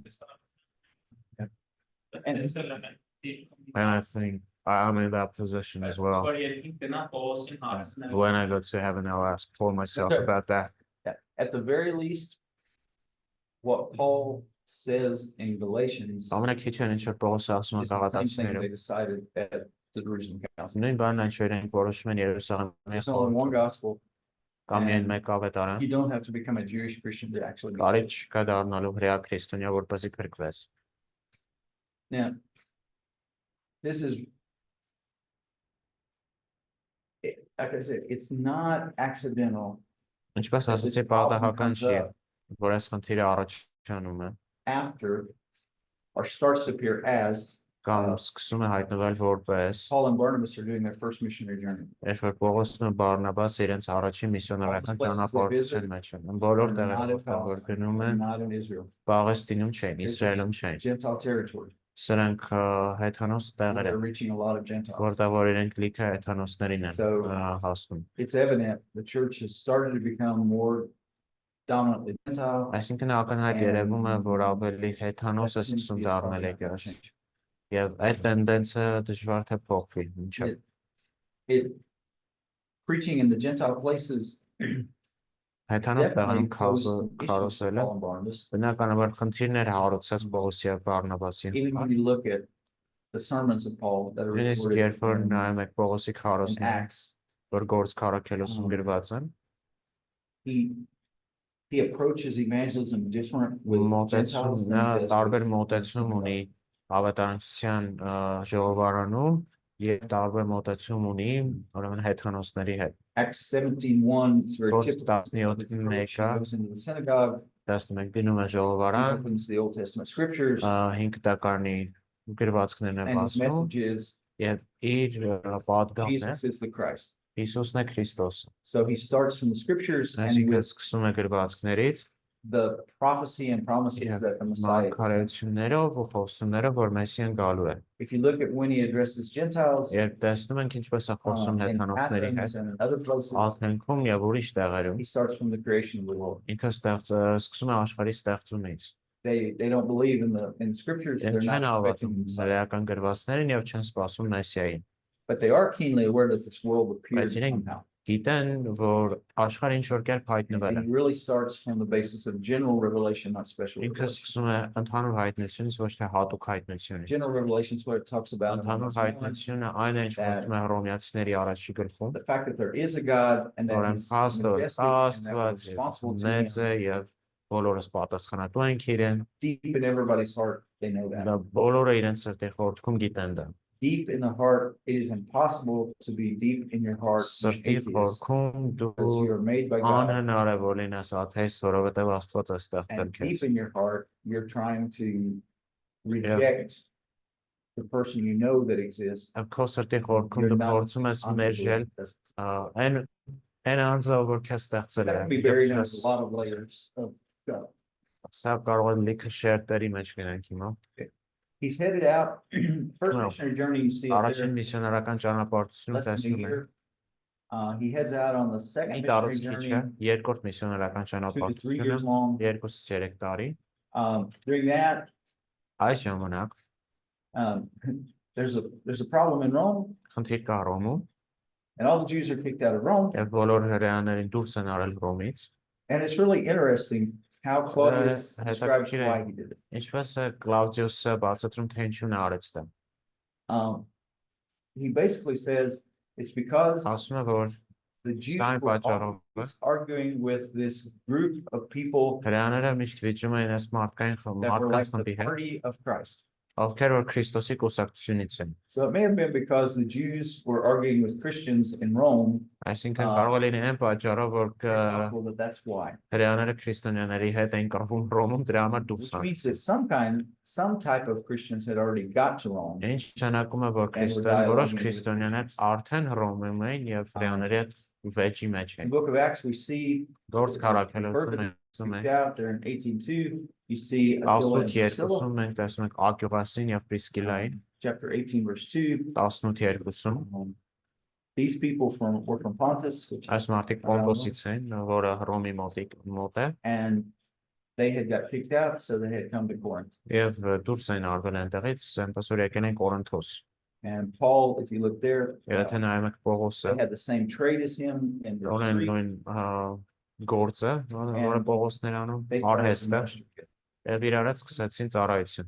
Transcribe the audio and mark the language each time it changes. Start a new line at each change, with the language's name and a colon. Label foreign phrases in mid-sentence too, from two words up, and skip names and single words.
English: And I think I'm in that position as well. When I go to heaven, I'll ask Paul myself about that. At the very least, what Paul says in Galatians,
Armenian: Ամենաքիչը ինչ որ Պողոս ասում է
English: is the same thing
Armenian: Գաղատացիներում,
English: they decided at the Jerusalem Council.
Armenian: նույն բանն այն չէր են որոշում են Երուսաղեմի
English: There's only one gospel.
Armenian: կամ միայն
English: and
Armenian: մեկ ավետարան,
English: You don't have to become a Jewish Christian to actually be
Armenian: կարիք
English: saved.
Armenian: չկա դառնալու հրեա քրիստոնյա, որպեսզի փրկվես։
English: Now, this is, like I said, it's not accidental
Armenian: Ինչպես
English: that
Armenian: ասացի,
English: this problem
Armenian: պատահական
English: comes
Armenian: չի,
English: up
Armenian: որ այս խնդիրը առաջանում է
English: after or starts to appear as
Armenian: կամ սկսում է հայտնվել որպես
English: Paul and Barnabas are doing their first missionary journey.
Armenian: երբ որ Պողոսն ու Բարնաբաս իրենց առաջին միսիոներական ճանապարհության մեջ են, բոլոր տեղերով որ գնում են,
English: Not in Israel.
Armenian: Պաղեստինում չեն, Իսրայելում չեն,
English: Gentile territory.
Armenian: սրանք հեթանոս տեղեր
English: They're
Armenian: են,
English: reaching a lot of Gentiles.
Armenian: որտեղ որ իրենք լիքը հեթանոսներին են
English: So-
Armenian: հասնում։
English: It's evident the church has started to become more dominantly Gentile.
Armenian: Այսինքն ակնհայտ երևում է, որ ավելի հեթանոս է սկսում դառնել եկեղեցի։ Եվ այդ տենդենսը դժվար թե փոխվի, մինչև
English: It preaching in the Gentile places
Armenian: հեթանոս
English: definitely
Armenian: տեղանում
English: posed some issues for
Armenian: քարոզելը
English: Paul and Barnabas.
Armenian: բնականաբար խնդիրներ հարուցած Պողոսի եւ Բարնաբասի
English: Even when you look at the sermons of Paul that are
Armenian: նույնիսկ
English: recorded
Armenian: երբ որ
English: in
Armenian: նայում եք Պողոսի քարոզները,
English: Acts,
Armenian: որ գործ քարոքելոսում գրված են,
English: he approaches evangelism different with Gentiles
Armenian: մոտեցում նա
English: than he does
Armenian: տարբեր
English: with
Armenian: մոտեցում
English: some
Armenian: ունի ավետարանչության ժողովարանում եւ տարբեր մոտեցում ունի ուրեմն հեթանոսների հետ։
English: Acts 17:1 is very
Armenian: Գործ
English: typical.
Armenian: 17-ը
English: He goes into the synagogue,
Armenian: տեսնում եք գնում է
English: he
Armenian: ժողովարան,
English: opens the Old Testament scriptures,
Armenian: 5 տակարանի գրվածքներն է
English: and his
Armenian: բացում
English: message is
Armenian: եւ իր պատգամն է
English: Jesus is the Christ.
Armenian: Հիսուսն է Քրիստոսը։
English: So he starts from the scriptures and
Armenian: Այսինքն
English: with
Armenian: սկսում է գրվածքներից
English: the prophecy and promises that the Messiah is.
Armenian: մարգարեություններով ու խոստումներով, որ Մեսիան գալու է։
English: If you look at when he addresses Gentiles
Armenian: Երբ տեսնում ենք ինչպես է խոսում
English: in
Armenian: հեթանոսների
English: Athens
Armenian: հետ,
English: and in other places,
Armenian: Աթենքում եւ ուրիշ տեղերում,
English: he starts from the creation of the world.
Armenian: ինքը սկսում է աշխարհի ստեղծումից։
English: They don't believe in the scriptures. They're
Armenian: Են չեն
English: not
Armenian: հավատում
English: expecting the Messiah,
Armenian: հրեական գրվածքներին եւ չեն սպասում Մեսիային։
English: but they are keenly aware that this world appears
Armenian: Բայց իրենք
English: somehow.
Armenian: գիտեն, որ աշխարհը ինչ որ կերպ հայտնվել
English: And
Armenian: է։
English: he really starts from the basis of general revelation, not special
Armenian: Ինքը
English: revelation.
Armenian: սկսում է ընդհանուր հայտնությունից, ոչ թե հատուկ հայտնությունից։
English: General revelation is what it talks about. in
Armenian: Ընդհանուր
English: Romans 1.
Armenian: հայտնությունը այն է, ինչ խոսում է Հռոմեացիների առաջի գլխում,
English: The fact that there is a God and that
Armenian: որն
English: he's
Armenian: փաստը
English: majestic and that
Armenian: Աստված
English: we're responsible to
Armenian: մեծ
English: him.
Armenian: է եւ բոլորս պատասխանատու ենք իրեն,
English: Deep in everybody's heart, they know that.
Armenian: դա բոլորը իրենց սրտի խորքում գիտեն դա։
English: Deep in the heart, it is impossible to be deep in your heart as
Armenian: Սրտի
English: atheist,
Armenian: խորքում
English: because
Armenian: դու
English: you are made by God.
Armenian: անհնար է որ լինես աթեիստ, որովհետեւ Աստված է ստեղծել
English: And
Armenian: քեզ։
English: deep in your heart, you're trying to reject the person you know that exists.
Armenian: Քո սրտի խորքում
English: You're
Armenian: դու
English: not
Armenian: փորձում ես մերժել
English: unbelieving.
Armenian: այն անձը, որ քեզ ստեղծել
English: That
Armenian: է։
English: can be buried in a lot of layers of God.
Armenian: Սա կարող է լիքը շերտերի մեջ գնանք հիմա։
English: He's headed out, first No. missionary journey, you see it
Armenian: Առաջին
English: there,
Armenian: միսիոներական ճանապարհությունը
English: less than a
Armenian: տեսնում ենք։
English: year. He heads out on the second
Armenian: Մի
English: missionary
Armenian: տարածքի չէ,
English: journey,
Armenian: երկրորդ միսիոներական
English: 2 to 3
Armenian: ճանապարհությունը
English: years long.
Armenian: 2-ից 3 տարի։
English: During that,
Armenian: Այս ժամանակ
English: um, there's a problem in Rome,
Armenian: Խնդիր կա Հռոմում,
English: and all the Jews are kicked out of Rome.
Armenian: եւ բոլոր հրեաներին դուրս են արել Հռոմից։
English: And it's really interesting how Claudius describes
Armenian: հետաքրքիր է,
English: why he did it.
Armenian: ինչպես է Կլավդիոսը բացատրում, թե ինչու նա արեց դա։
English: He basically says it's because
Armenian: Ասում է, որ
English: the Jews Stein were
Armenian: պատճառով
English: always arguing with this group of people
Armenian: հրեաները միշտ վիճում էին այս մարդկային
English: that were like
Armenian: մարդկանց խմբի
English: the
Armenian: հետ,
English: party of Christ.
Armenian: ովքեր որ Քրիստոսի կուսակցությունից են։
English: So it may have been because the Jews were arguing with Christians in Rome.
Armenian: Այսինքն կարող է լինել այն պատճառով, որ
English: Well, that's why.
Armenian: հրեաները քրիստոնյաների հետ են կռվում Հռոմում, դրա համար դուրս
English: Which means
Armenian: արեցին։
English: that some type of Christians had already got to Rome.
Armenian: Ինչ նշանակում է, որ որոշ քրիստոնյաներ արդեն Հռոմում էին եւ հրեաների հետ վեճի մեջ
English: In
Armenian: են։
English: the book of Acts, we see
Armenian: Գործ քարակելություն
English: kicked out there in 18:2. You see Aquila and 18-2 Priscilla.
Armenian: մենք տեսնում ենք Ակյուղասին եւ Պրիսկիլային,
English: Chapter 18, verse 2. 18-2 These people were from Pontus, which
Armenian: այս մարդիկ Պոնտոսից են, որը Հռոմի մոտ է,
English: and they had got kicked out, so they had come to Corinth.
Armenian: եւ դուրս են արվել այնտեղից, այնպես որ եկել են Կորինթոս։
English: And Paul, if you look there,
Armenian: Եթե նայում եք Պողոսը,
English: they had the same trade as him in verse
Armenian: ունեն
English: 3.
Armenian: նույն գործը, որը Պողոսներ անում,
English: They started
Armenian: արհեստը,
English: ministry.
Armenian: եւ իրար հետ սկսեցին ծառայություն։